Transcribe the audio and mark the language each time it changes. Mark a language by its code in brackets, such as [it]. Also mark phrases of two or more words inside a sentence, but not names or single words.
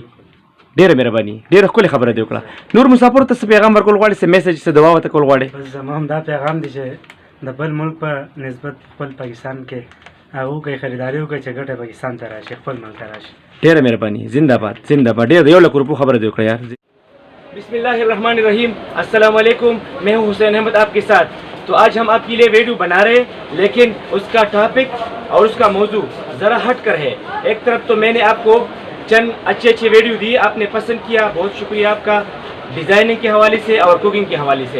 [ps] ډېره مهرباني، ډېره ښکلې خبره دې وکړه. نور مسافرو ته څه پیغام ورکول غواړې؟ څه میسج، څه دعا ورته کول غواړې؟ بس زما هم دا پیغام دی چې د بل ملک په نسبت خپل پاکستان کې هغه کوي خریداري وکړي چې ګټه پاکستان ته راشي، خپل ملک ته راشي. ډېره مهرباني، زنده باد زنده باد. ډېر د 1 لک روپو خبره دې وکړه یار. [ar] بسم اللہ الرحمن الرحیم. [ur] السلام علیکم، میں ہوں حسین احمد آپ کے ساتھ. تو آج ہم آپ کے لیے ویڈیو بنا رہے ہیں لیکن اس کا ٹاپک اور اس کا موضوع ذرا ہٹ کر ہے. ایک طرف تو میں نے آپ کو چند اچھے ویڈیو دی، آپ نے پسند کیا، بہت شکریہ آپ کا، ڈیزائننگ کے حوالے سے اور کوکنگ کے حوالے سے.